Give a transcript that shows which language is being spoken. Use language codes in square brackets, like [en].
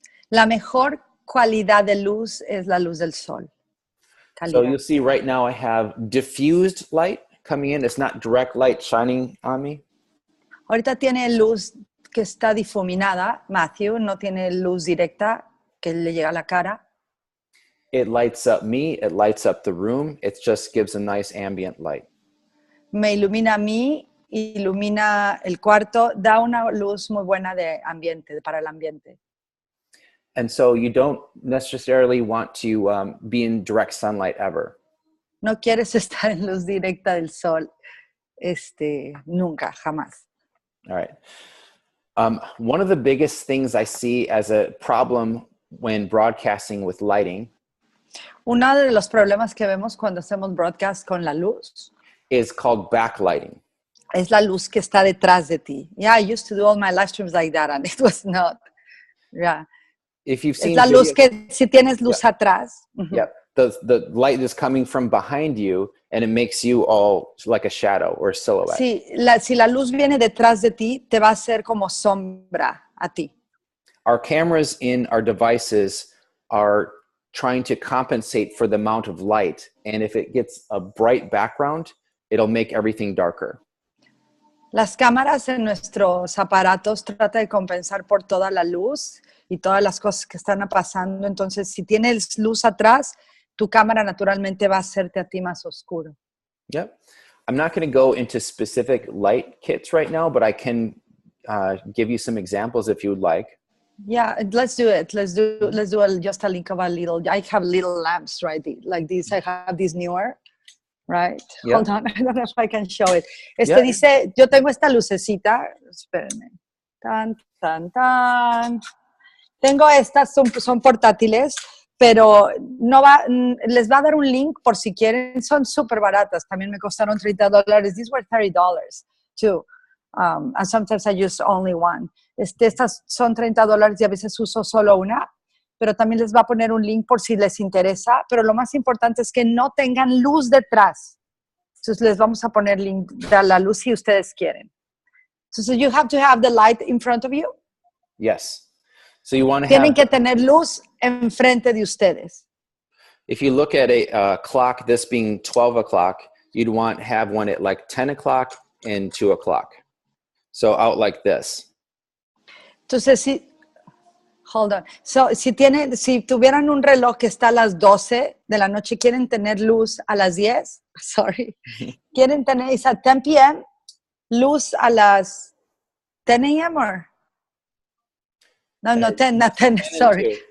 [es] La mejor cualidad de luz es la luz del sol. Calidad. [en] So you'll see right now I have diffused light coming in. It's not direct light shining on me. [es] Ahorita tiene luz que está difuminada, Matthew, no tiene luz directa que le llega a la cara. [en] It lights up me, it lights up the room, it just gives a nice ambient light. [es] Me ilumina a mí, ilumina el cuarto, da una luz muy buena de ambiente, para el ambiente. [en] And so you don't necessarily want to be in direct sunlight ever. [es] No quieres estar en luz directa del sol, nunca, jamás. [en] All right. One of the biggest things I see as a problem when broadcasting with lighting [es] Uno de los problemas que vemos cuando hacemos broadcast con la luz [en] is called backlighting. [es] es la luz que está detrás de ti. [en] Yeah, I used to do all my live streams like that and it was not. Yeah. If you've [es] Es [en] seen [es] la luz [en] videos, [es] que si tienes luz atrás. [en] yeah, the light is coming from behind you and it makes you all like a shadow or a silhouette. [es] Sí, si la luz viene detrás de ti, te va a hacer como sombra a ti. [en] Our cameras in our devices are trying to compensate for the amount of light. And if it gets a bright background, it'll make everything darker. [es] Las cámaras en nuestros aparatos tratan de compensar por toda la luz y todas las cosas que están pasando. Entonces, si tienes luz atrás, tu cámara naturalmente va a hacerte a ti más oscuro. [en] Yep. I'm not going to go into specific light kits right now, but I can give you some examples if you would like. Yeah, let's do it. Let's do just a link of a little. I have little lamps, right? Like these. I have these newer, right? Yeah. Hold on, I don't know if I can show it. Yeah. [es] Dice, yo tengo esta lucecita. Espérenme. Tan, tan, tan. Tengo estas, son portátiles, pero no les va a dar un link por si quieren. Son súper baratas. También me costaron $30. [en] These were $30 too. And sometimes I use only one. [es] Estas son $30 y a veces uso solo una, pero también les va a poner un link por si les interesa, pero lo más importante es que no tengan luz detrás. Entonces les vamos a poner link de la luz si ustedes quieren. [en] Entonces you have to have the light in front of you. Yes. So you want to [es] Tienen [en] have, [es] que tener luz enfrente de ustedes. [en] if you look at a clock, this being 12 o'clock, you'd want to have one at like 10 o'clock and 2 o'clock. So out like this. Entonces, hold on. [es] So, si tuvieran un reloj que está a las 12 de la noche, quieren tener luz a las 10, sorry, quieren tener, [en] it's at 10 p.m., [es] luz a las 10 a.m. [en] or? No, 10, not 10, sorry.